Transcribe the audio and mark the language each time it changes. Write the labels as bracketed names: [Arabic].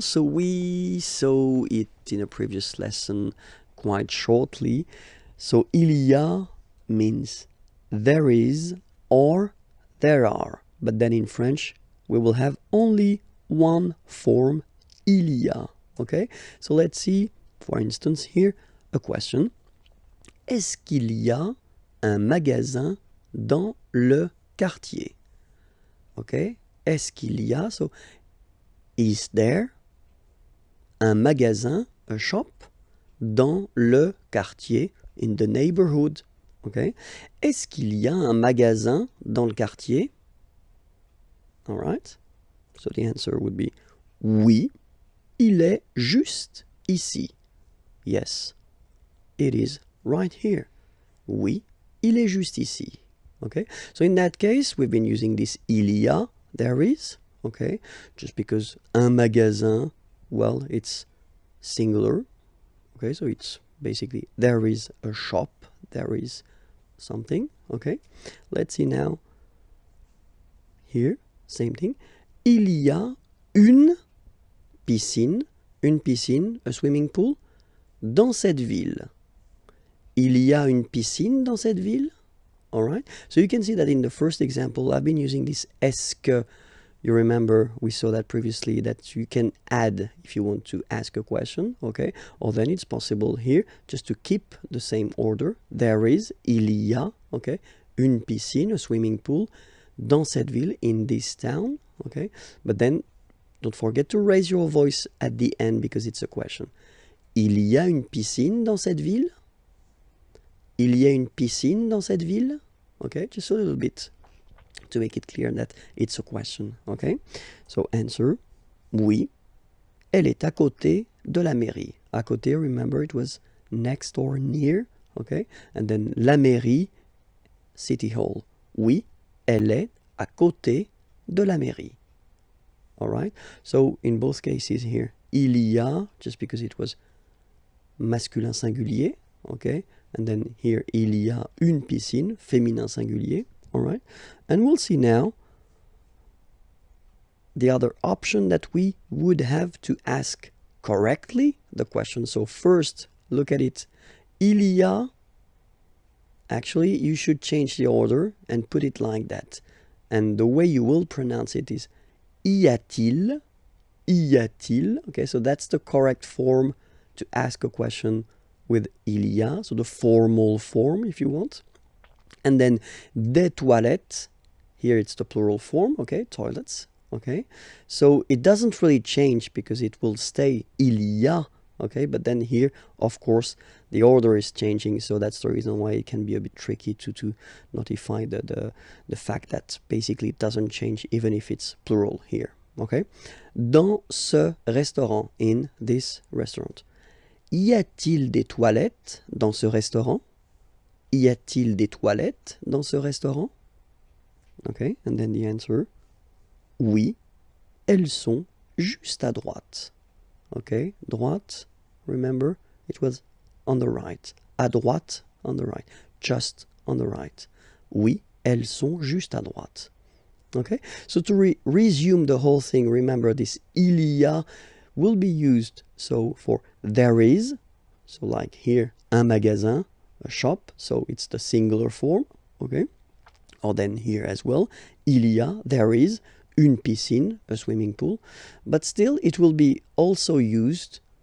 [English] So we saw it in a previous lesson quite shortly. So il y a means there is or there are. But then in French we will have only one form, il y a. Okay? So let's see, for instance, here a question. [French] Est-ce qu'il y a un magasin dans le quartier? [English] Okay? [French] Est-ce qu'il y a? [English] So, is there [French] un magasin, [English] a shop, [French] dans le quartier, [English] in the neighborhood? Okay? [French] Est-ce qu'il y a un magasin dans le quartier? [English] All right. So the answer would be [French] oui, il est juste ici. [English] Yes, it is right here. [French] Oui, il est juste ici. [English] Okay, so in that case, we've been using this il y a, there is, okay, just because un magasin, well, it's singular, okay, so it's basically there is a shop, there is something, okay. Let's see now, here, same thing. [French] Il y a une piscine, [English] a swimming pool, [French] dans cette ville. Il y a une piscine dans cette ville? [English] All right. So you can see that in the first example, I've been using this est-ce que. You remember we saw that previously that you can add if you want to ask a question, okay? Or then it's possible here just to keep the same order. There is, il y a, okay? [French] Une piscine, [English] a swimming pool, [French] dans cette ville, [English] in this town, okay? But then don't forget to raise your voice at the end because it's a question. [French] Il y a une piscine dans cette ville? Il y a une piscine dans cette ville? [English] Okay, just a little bit to make it clear that it's a question. Okay, so answer, [French] oui, elle est à côté de la mairie. [English] À côté, remember it was next or near. Okay, and then la mairie, city hall. [French] Oui, elle est à côté de la mairie. [English] All right, so in both cases here, il y a, just because it was masculin singulier. Okay, and then here [French] il y a une piscine, féminin singulier. [English] All right, and we'll see now the other option that we would have to ask correctly the question. So first, look at it. Il y a, actually you should change the order and put it like that. And the way you will pronounce it is y a-t-il, y a-t-il. Okay, so that's the correct form to ask a question with il y a, so the formal form if you want. And then [French] des toilettes, [English] here it's the plural form, okay, toilets, okay. So it doesn't really change because it will stay il y a, okay, but then here, of course, the order is changing, so that's the reason why it can be a bit tricky to notify the fact that basically it doesn't change even if it's plural here, okay. [French] Dans ce restaurant, [English] in this restaurant. [French] Y a-t-il des toilettes dans ce restaurant? Y a-t-il des toilettes dans ce restaurant? [English] Okay, and then the answer, [French] oui, elles sont juste à droite. [English] Okay, droite, remember, it was on the right. [French] À droite, [English] on the right. Just on the right. [French] Oui, elles sont juste à droite. [English] Okay, so to resume the whole thing, remember this il y a will be used so for there is, so like here [French] un magasin, [English] a shop, so it's the singular form, okay, or then here as well il y a, there is, [French] une piscine, [English] a swimming pool, but still it will be also used